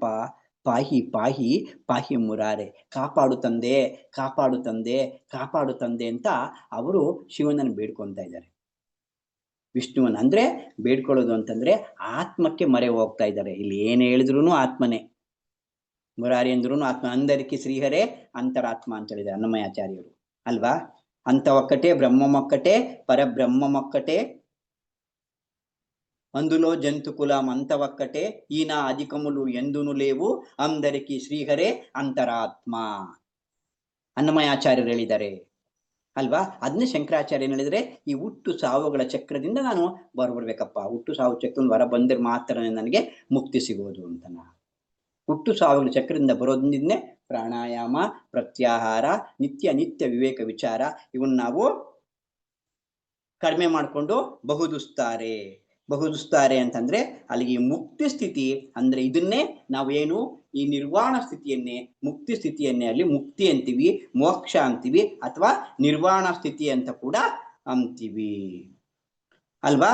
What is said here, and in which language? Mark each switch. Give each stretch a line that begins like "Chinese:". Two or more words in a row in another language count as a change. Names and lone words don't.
Sanskrit: ಪಾಹಿ ಪಾಹಿ ಪಾಹಿ ಮುರಾರೆ,
Kannada: ಕಾಪಾಡು ತಂದೆ ಕಾಪಾಡು ತಂದೆ ಕಾಪಾಡು ತಂದೆ ಅಂತ ಅವರು ಶಿವನನ್ನು ಬೇಡ್ಕೊಂತ ಇದ್ದಾರೆ. ವಿಷ್ಣುವನ್ನ ಅಂದ್ರೆ ಬೇಡ್ಕೊಳ್ಳೋದು ಅಂತಂದ್ರೆ ಆತ್ಮಕ್ಕೆ ಮರೆ ಹೋಗ್ತಾ ಇದ್ದಾರೆ. ಇಲ್ಲಿ ಏನ್ ಹೇಳಿದ್ರು ಆತ್ಮನೇ, ಮುರಾರಿ ಅಂದ್ರೂ ಆತ್ಮ.
Telugu: అందరికి శ్రీహరే అంతరాత్మ
Kannada: ಅಂತ ಹೇಳಿದ್ದಾರೆ ಅನ್ನಮಯಾಚಾರ್ಯರು ಅಲ್ವಾ.
Telugu: అంత ఒక్కటే బ్రహ్మమొక్కటే పరబ్రహ్మమొక్కటే అందులో జంతుకులం అంత ఒక్కటే ఈయన అధికములు ఎందును లేవు అందరికి శ్రీహరే అంతరాత్మ
Kannada: ಅನ್ನಮಯಾಚಾರ್ಯರು ಹೇಳಿದ್ದಾರೆ ಅಲ್ವಾ. ಅದನ್ನೇ ಶಂಕರಾಚಾರ್ಯ ಏನ್ ಹೇಳಿದ್ರೆ, ಈ ಹುಟ್ಟು ಸಾವುಗಳ ಚಕ್ರದಿಂದ ನಾನು ಹೊರಬರ್ಬೇಕಪ್ಪ, ಹುಟ್ಟು ಸಾವು ಚಕ್ರದಿಂದ ಹೊರ ಬಂದ್ರೆ ಮಾತ್ರ ನನಗೆ ಮುಕ್ತಿ ಸಿಗೋದು ಅಂತ. ಹುಟ್ಟು ಸಾವುಗಳ ಚಕ್ರದಿಂದ ಬರೋದ್ರಿಂದನೇ ಪ್ರಾಣಾಯಾಮ, ಪ್ರತ್ಯಾಹಾರ, ನಿತ್ಯ ನಿತ್ಯ ವಿವೇಕ ವಿಚಾರ ಇವನ್ನ ನಾವು ಕಡಿಮೆ ಮಾಡಿಕೊಂಡು ಬಹುದುಸ್ತಾರೆ ಅಂತಂದ್ರೆ ಅಲ್ಲಿಗೆ ಮುಕ್ತಿ ಸ್ಥಿತಿ ಅಂದ್ರೆ ಇದನ್ನೇ ನಾವೇನು ಈ ನಿರ್ವಾಣ ಸ್ಥಿತಿಯನ್ನೇ ಮುಕ್ತಿ ಸ್ಥಿತಿಯನ್ನೇ ಅಲ್ಲಿ ಮುಕ್ತಿ ಅಂತೀವಿ, ಮೋಕ್ಷ ಅಂತೀವಿ, ಅಥವಾ ನಿರ್ವಾಣ ಸ್ಥಿತಿ ಅಂತ ಕೂಡ ಅಂತೀವಿ ಅಲ್ವಾ.